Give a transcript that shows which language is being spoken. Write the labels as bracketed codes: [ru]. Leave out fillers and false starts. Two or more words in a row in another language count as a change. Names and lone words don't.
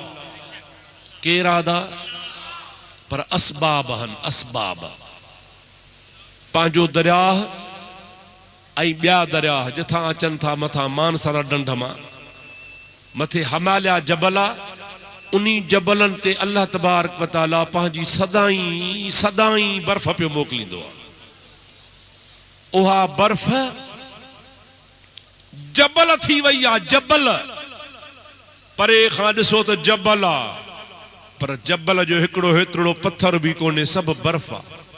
[sd] केर आदा? पर असबाब हन, असबाब। पंहिंजो दरिया ऐं ॿिया दरिया जिथां अचनि था मथां मानसर ढंढ मां, मथे हिमालय जबल आहे, उन्ही जबलनि ते अल्लाह [ar] تبارك وتعالى [sd] पंहिंजी सदाई सदाई बर्फ़ पियो मोकिलींदो आहे। उहा बर्फ़ जबल थी वई आहे। जबल परे खां ॾिसो त जबल आहे, पर जबल जो हिकिड़ो हेतिरो पत्थर बि कोन्हे, सभु बर्फ़ आहे।